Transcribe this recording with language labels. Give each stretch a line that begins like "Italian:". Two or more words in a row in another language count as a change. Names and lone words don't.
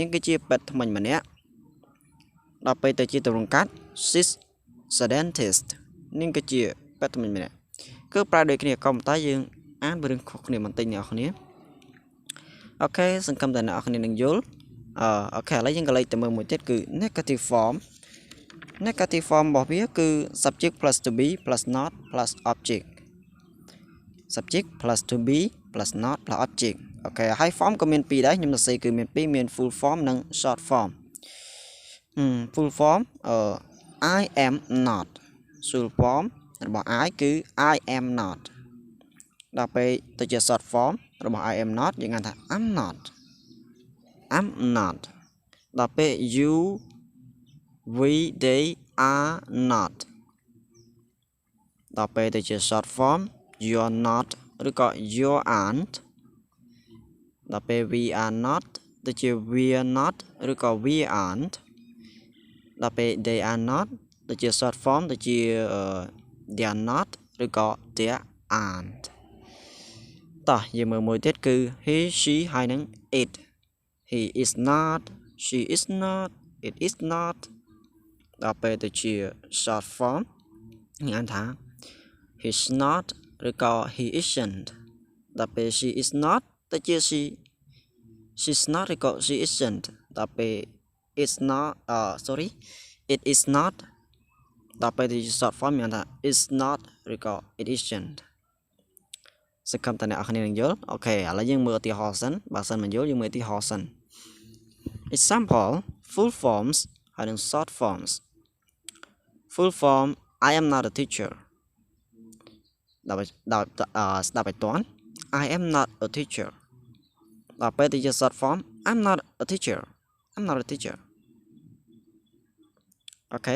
Khmer: ងគឺជាពេទ្យថ្មិញម្នាក់ដល់ពេលទៅជាទម្រង់កាត់
English: she's a dentist
Khmer: នាងគឺជាពេទ្យថ្មិញម្នាក់គឺប្រើដូចគ្នាក៏ប៉ុន្តែយើងអានរឿងខុស គ្នាបន្តិចអ្នកនរគ្នាអូខេសង្ឃឹមថាអ្នកនរគ្នានឹងយល់អូខេឥឡូវយើងក៏លេខទៅមើលមួយទៀតគឺ
English: negative form
Khmer: របស់វាគឺ
English: subject plus to be plus not plus object subject plus to be plus not plus object
Khmer: អូខេហើយ form ក៏មាន2ដែរខ្ញុំសរសេរគឺមាន2មាន
English: full form
Khmer: និង
English: short form full form I am not full form
Khmer: របស់ I គឺ
English: I am not
Khmer: ដល់ពេលទៅជា
English: short form
Khmer: របស់
English: I am not
Khmer: យើងអានថា I'm not ដល់ពេល
English: you we they are not
Khmer: ដល់ពេលទៅជា
English: short form you're not
Khmer: ឬក៏
English: you aren't
Khmer: ដល់ពេល
English: we are not
Khmer: ទៅជា
English: we're not
Khmer: ឬក៏
English: we aren't
Khmer: ដល់ពេល
English: they are not
Khmer: ទៅជា
English: short form
Khmer: ទៅជា
English: they are not
Khmer: ឬក៏
English: they aren't
Khmer: តោះយើងមើលមួយទៀតគឺ
English: he she
Khmer: ហើយនឹង
English: it he is not she is not it is not
Khmer: ដល់ពេលទៅជា
English: short form
Khmer: យើងអានថា
English: he's not
Khmer: ឬក៏
English: he isn't
Khmer: ដល់ពេល
English: she is
Khmer: not ទៅជា
English: she's not
Khmer: ឬក៏
English: she isn't
Khmer: ដល់ពេល
English: it's not it is not
Khmer: ដល់ពេលទៅជា
English: short form
Khmer: យើងអានថា
English: it's not
Khmer: ឬក៏
English: it isn't
Khmer: សង្ឃឹមថាអ្នកនរគ្នានឹងយល់អូខេឥឡូវយើងមើលឧទាហរណ៍សិនបើសិនមិនយល់យើងមើលឧទាហរណ៍សិន
English: example full forms
Khmer: ហើយនឹង
English: short forms full form I am not a teacher stop it on. I am not a teacher. The short form. I'm not a teacher. I'm not a teacher. Okay.